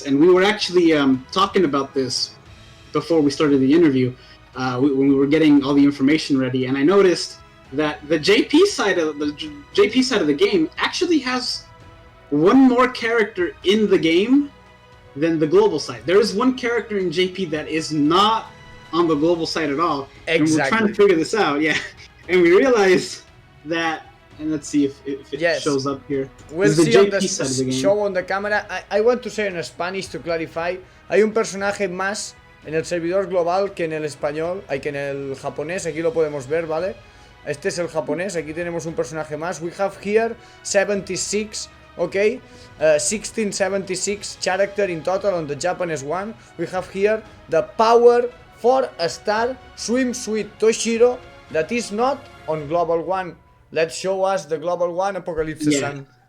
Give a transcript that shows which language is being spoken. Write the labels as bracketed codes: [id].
[en] And we were actually talking about this before we started the interview, when we were getting all the information ready, and I noticed that the JP side of the game actually has one more character in the game than the global side. There is one character in JP that is not on the global side at all. Exactly. And we're trying to figure this out, yeah. And we realized that, and let's see if it shows up here. We'll this is see on JP side of the the game. show on the camera. I want to say in Spanish to clarify. [es] Hay un personaje más en el servidor global que en el español, que en el japonés. Aquí lo podemos ver, ¿vale? Este es el japonés. Aquí tenemos un personaje más. [en] We have here 76, okay? 1676 character in total on the Japanese one. We have here the power 4-star swimsuit Toshiro that is not on global one. Let's show us the global one, Apokalypse-san.